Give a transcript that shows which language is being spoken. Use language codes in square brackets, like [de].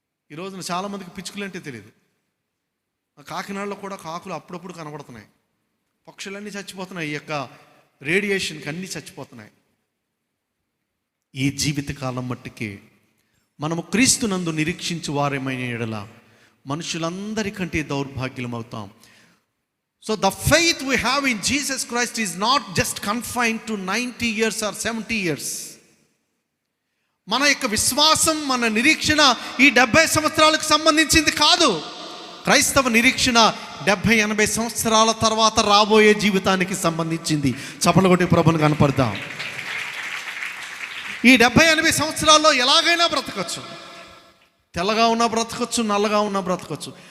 [te] ఈ రోజున చాలామందికి పిచ్చుకలు అంటే తెలియదు. కాకినాడలో కూడా కాకులు అప్పుడప్పుడు కనబడుతున్నాయి. పక్షులన్నీ చచ్చిపోతున్నాయి, ఈ యొక్క రేడియేషన్కి అన్నీ చచ్చిపోతున్నాయి. ఈ జీవితకాలం మట్టికి మనము క్రీస్తునందు నిరీక్షించు వారేమైన ఎడల మనుషులందరికంటే దౌర్భాగ్యం అవుతాం. [en] So the faith we have in Jesus Christ is not just confined to 90 years or 70 years. [te] మన యొక్క విశ్వాసం, మన నిరీక్షణ ఈ 70 సంవత్సరాలకు సంబంధించింది కాదు. క్రైస్తవ నిరీక్షణ 70-80 సంవత్సరాల తర్వాత రాబోయే జీవితానికి సంబంధించింది. చప్పట్లు కొట్టి ప్రభువుని కనపడదాం. ఈ 70-80 సంవత్సరాల్లో ఎలాగైనా బ్రతకచ్చు. తెల్లగా ఉన్నా బ్రతకచ్చు, నల్లగా ఉన్నా బ్రతకచ్చు.